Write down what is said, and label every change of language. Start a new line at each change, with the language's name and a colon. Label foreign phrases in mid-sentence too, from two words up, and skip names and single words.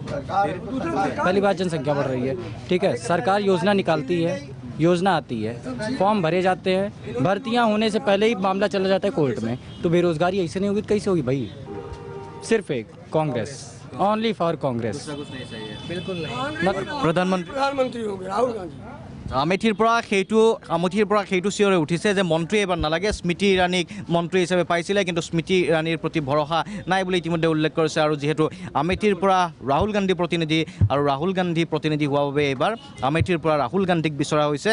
Hindi: पहली बात, जनसंख्या बढ़ रही है, ठीक है। सरकार योजना निकालती है, योजना आती है, फॉर्म भरे जाते हैं, भर्तियां होने से पहले ही मामला चला जाता है कोर्ट में। तो बेरोजगारी ऐसे नहीं होगी तो कैसे होगी भाई? सिर्फ एक कांग्रेस,
English: only for
Hindi: कांग्रेस, बिल्कुल नहीं। प्रधानमंत्री हो गए राहुल गांधी।
Assamese: আমেঠিৰ পৰা সেইটো চিঞৰে উঠিছে যে মন্ত্ৰী এবাৰ নালাগে, স্মৃতি ইৰাণীক মন্ত্ৰী হিচাপে পাইছিলে, কিন্তু স্মৃতি ইৰাণীৰ প্ৰতি ভৰসা নাই বুলি ইতিমধ্যে উল্লেখ কৰিছে। আৰু যিহেতু আমেঠিৰ পৰা ৰাহুল গান্ধী প্ৰতিনিধি আৰু ৰাহুল গান্ধী প্ৰতিনিধি হোৱাৰ বাবে এইবাৰ আমেঠিৰ পৰা ৰাহুল গান্ধীক বিচৰা হৈছে।